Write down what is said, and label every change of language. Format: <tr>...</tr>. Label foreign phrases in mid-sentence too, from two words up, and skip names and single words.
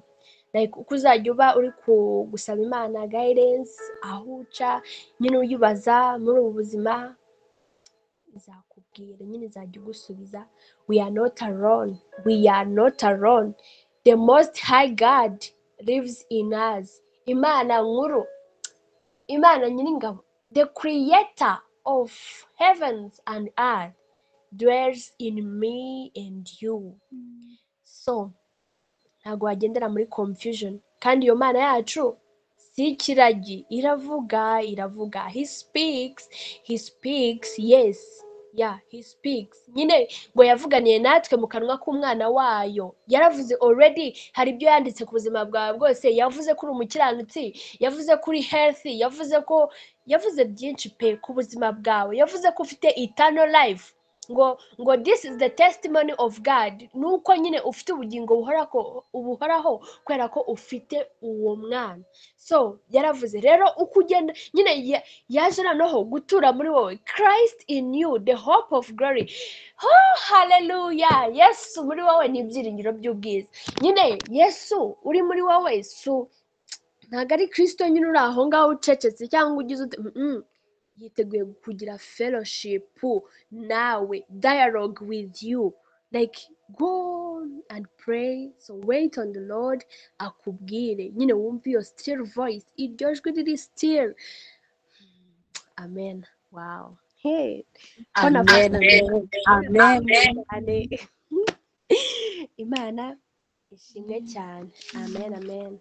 <rw>Like uko uzajya uba uri gusaba Imana guidance, aho uca nyine uyibaza muri ubu buzima, izakubwira nyine, izajya ugusubiza.</rw> <en>We are not alone, we are not alone, the most high God lives in us.</en> <rw>Imana nkuru, Imana nyiringabo,</rw> <en>the creator of heavens and earth dwells in me and you.</en> <rw>So ntabwo wagendera muri confusion, kandi iyo Mana yacu si ikiragi, iravuga.</rw> <en>He speaks, yes, he speaks.</en> <rw>Nyine ngo yavuganiye natwe mu kanwa k'umwana wayo, yaravuze already. Hari ibyo yanditse ku buzima bwawe bwose, yavuze ko uri umukiranutsi, yavuze ko uri healthy, yavuze byinshi pe ku buzima bwawe, yavuze ko ufite</rw> <en>eternal life. ngo this is the testimony of God,</en> <rw>nuko nyine ufite ubugingo buhoraho kubera ko ufite uwo mwana. So yaravuze rero uko ugenda nyine yaje noneho gutura muri wowe,</rw> <en>Christ in you the hope of glory. Hallelujah.</en> <rw>Yesu muri wowe ni ibyiringiro by'ubwiza. Nyine Yesu uri muri wowe ntabwo ari Kristo nyine uri aho ngaho ucecetse cyangwa ugize yiteguye kugira fellowship nawe,</rw> <en>dialogue with you. Like go and pray, so wait on the Lord</en> <rw>akubwire, nyine wumve iyo</rw> <en>still voice,</en> <rw>iryo jwi riri</rw> <en>still. Amen. Wow. Hey, amen.</en> <rw>Imana ishimwe cyane.</rw> <en>Amen.</en>